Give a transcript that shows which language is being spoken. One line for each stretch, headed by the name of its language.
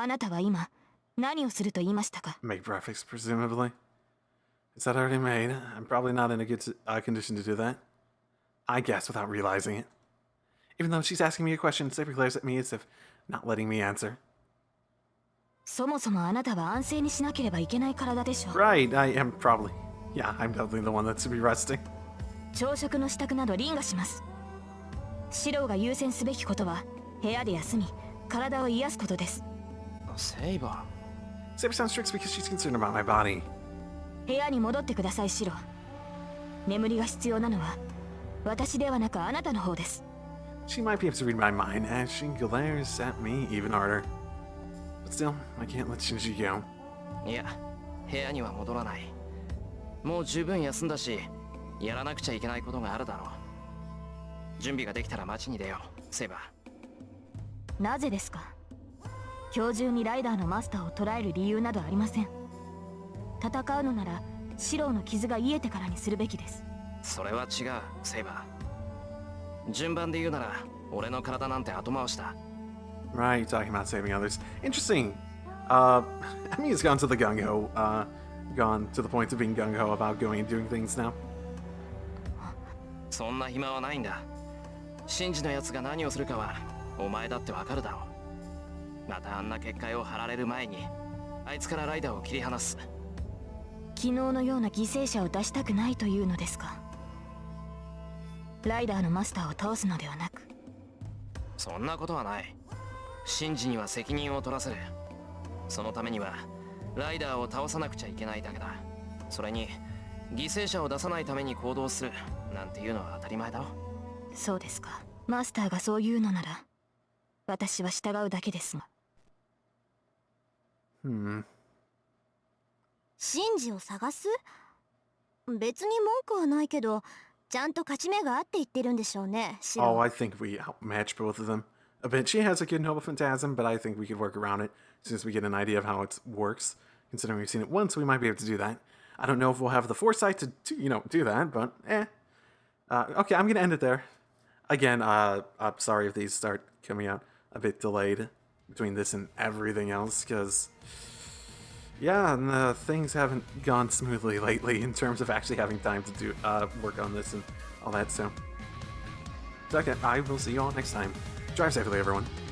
Japanese: あなたは今、何をすると言いましたか?
English: Make breakfast, presumably. Is that already made? I'm probably not in a good condition to do that. I guess without realizing it. Even though she's asking me a question, Saber glares at me as if not letting me answer.
Japanese: そもそもあなたは安静にしなければいけない体でしょ。
English: Right, I am probably. Yeah, I'm definitely the one that should be resting.
Japanese: 朝食の支度など凛がします。シローが優先すべきことは部屋で休み体を癒すことです。セイバ
English: Saber sounds strict because she's concerned about my body.
Japanese: 部屋に戻ってくださいシロ。眠りが必要なのは私ではなくあなたの方です。
English: She might be able to read my mind as she glares at me even harder. But still, I can't let Shinji go.
Japanese: ー。いや、部屋には戻らない。もう十分休んだし、やらなくちゃいけないことがあるだろう。準備ができたら街に出よう、セイバー。なぜですか？今日中にライダーのマスターを捕らえる理由などありません。戦うのならシローの傷が癒えてからにするべきです。それは違う、セイバー。順番で言うなら、俺の体なんて後回しだ。
English: Right, you're talking about saving others. Interesting. Emi has gone to the gung-ho, gone to the point of being gung-ho about going and doing things now.
Japanese: そんな暇はないんだ。シンジのやつが何をするかは、お前だってわかるだろう。またあんな結界を張られる前に、あいつからライダーを切り離す。昨日のような犠牲者を出したくないというのですか？ライダーのマスターを倒すのではなく。そんなことはない。シンジには責任を取らせる。そのためにはライダーを倒さなくちゃいけないだけだ。それに犠牲者を出さないために行動するなんていうのは当たり前だろ。そうですか。マスターがそう言うのなら私は従うだけですが。シンジを探す？別に文句はないけど、ちゃんと勝ち目があって言ってるんでしょうね、シロ。
English: Oh, I think we outmatch both of them a bit. She has a good noble phantasm, but I think we could work around it since we get an idea of how it works. Considering we've seen it once, we might be able to do that. I don't know if we'll have the foresight to do that, but okay, I'm gonna end it there. Again, I'm sorry if these start coming out a bit delayed between this and everything else, because yeah, and, things haven't gone smoothly lately in terms of actually having time to do work on this and all that. So, okay, I will see you all next time. Drive safely, everyone.